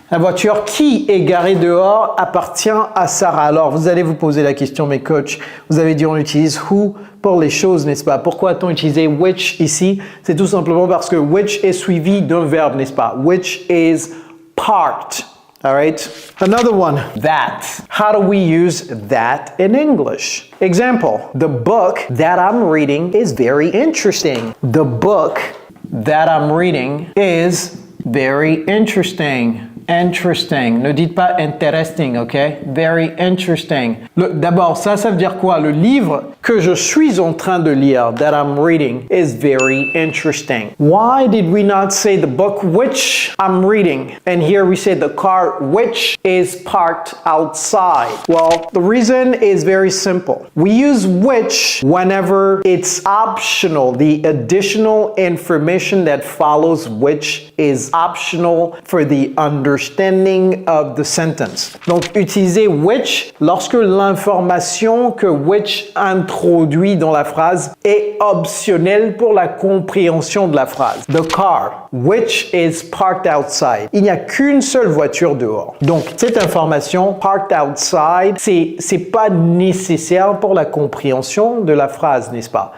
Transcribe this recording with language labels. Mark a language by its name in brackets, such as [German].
[French] La voiture qui est garée dehors appartient à Sarah. Alors, vous allez vous poser la question, mais coach, vous avez dit on utilise who pour les choses, n'est-ce pas? Pourquoi a-t-on utilisé which ici? C'est tout simplement parce que which est suivi d'un verbe, n'est-ce pas? [English] Which is parked. All right. Another one, that. How do we use that in English? Example, the book that I'm reading is very interesting. The book that I'm reading is very interesting. [French] Interesting. Ne dites pas interesting, ok? [English] Very interesting. [French] D'abord, ça veut dire quoi? Le livre que je suis en train de lire, [English] that I'm reading, is very interesting. Why did we not say the book which I'm reading? And here we say the car which is parked outside. Well, the reason is very simple. We use which whenever it's optional. The additional information that follows which is optional for the understanding of the sentence. [French] Donc, utilisez which lorsque l'information que which introduit dans la phrase est optionnelle pour la compréhension de la phrase. [English] The car, which is parked outside. [French] Il n'y a qu'une seule voiture dehors. Donc, cette information, [English] parked outside, [French] c'est pas nécessaire pour la compréhension de la phrase, n'est-ce pas?